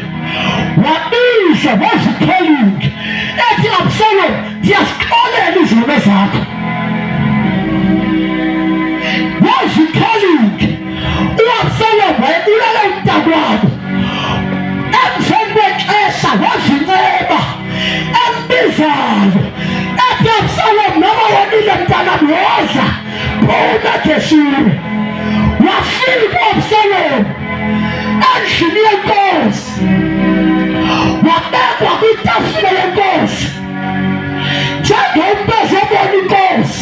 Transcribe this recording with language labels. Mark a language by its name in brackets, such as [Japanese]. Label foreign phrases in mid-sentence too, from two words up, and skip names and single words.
[Xhosa] Wabiza wazikholinga ethi Absalom ndiyazixolela izono zakho. Wazikholinga u-Absalom wayebulala umntakwabo. Emveni kwexesha wazinceba embizayo ethi Absalom noma wonile mntanami woza phuma eGeshuri. Wafika u-Absalom endlini yenkosi wabekwa kwitafula yenkosi njengomntu ezobona inkosi.